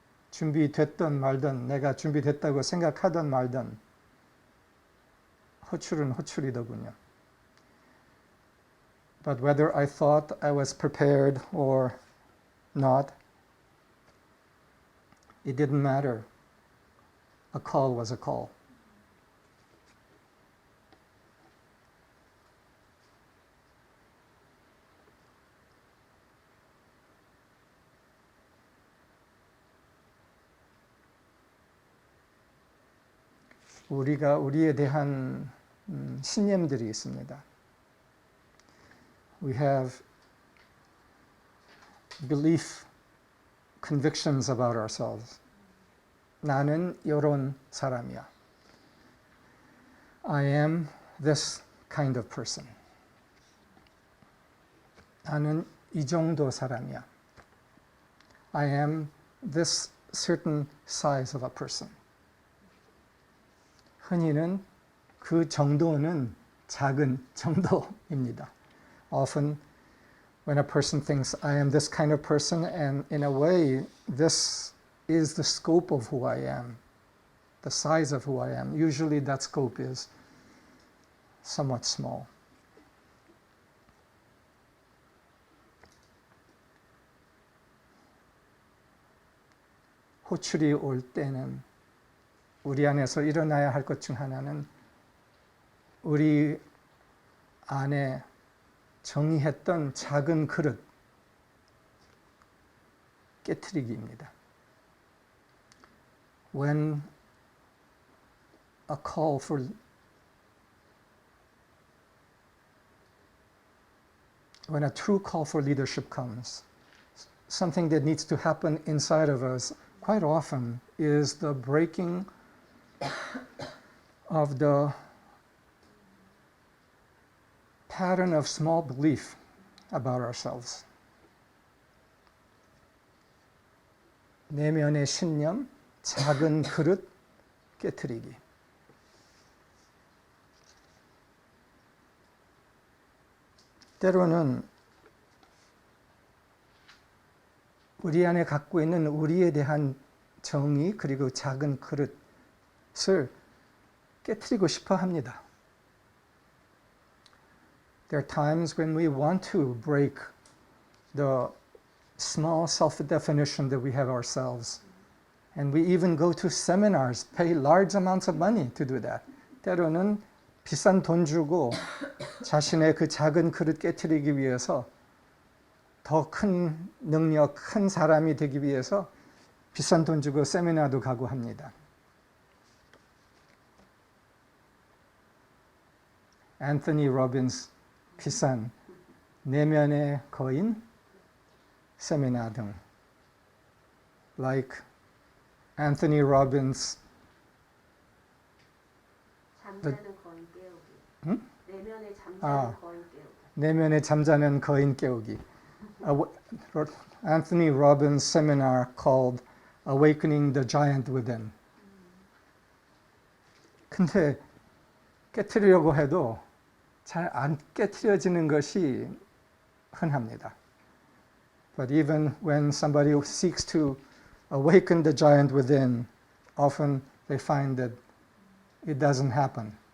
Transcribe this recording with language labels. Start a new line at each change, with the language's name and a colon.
Korean: 준비됐든 말든 내가 준비됐다고 생각하든 말든 호출은 호출이더군요.
English: But whether I thought I was prepared or not, it didn't matter. A call was a call.
Korean: 우리가 우리에 대한 신념들이 있습니다.
English: We have belief, convictions about ourselves.
Korean: 나는 이런 사람이야.
English: I am this kind of person.
Korean: 나는 이 정도 사람이야.
English: I am this certain size of a person.
Korean: 흔히는 그 정도는 작은 정도입니다.
English: Often when a person thinks I am this kind of person, and in a way this is the scope of who I am, the size of who I am. Usually that scope is somewhat small.
Korean: 호출이 올 때는 우리 안에서 일어나야 할 것 중 하나는 우리 안에 정의했던 작은 그릇 깨트리기입니다.
English: When a call for when a true call for leadership comes, something that needs to happen inside of us quite often is the breaking of the pattern of small belief about ourselves.
Korean: 내면의 신념, 작은 그릇 깨트리기. 때로는 우리 안에 갖고 있는 우리에 대한 정의 그리고 작은 그릇을 깨트리고 싶어 합니다.
English: There are times when we want to break the small self-definition that we have ourselves. And we even go to seminars, pay large amounts of money to do that.
Korean: 때로는 비싼 돈 주고 자신의 그 작은 그릇 깨트리기 위해서 더 큰 능력, 큰 사람이 되기 위해서 비싼 돈 주고 세미나도 가고 합니다. 앤서니 로빈스 비싼 내면의 거인 세미나 등 like Anthony Robbins 잠자는 거인 깨우기. 내면의 잠자는 거인 깨우기. 내면에 잠자는 거인 깨우기.
English: Anthony Robbins' seminar called Awakening the Giant Within.
Korean: 근데 깨트리려고 해도 잘 안 깨트려지는 것이 흔합니다.
English: But even when somebody seeks to awaken the giant within, often they find that it doesn't happen.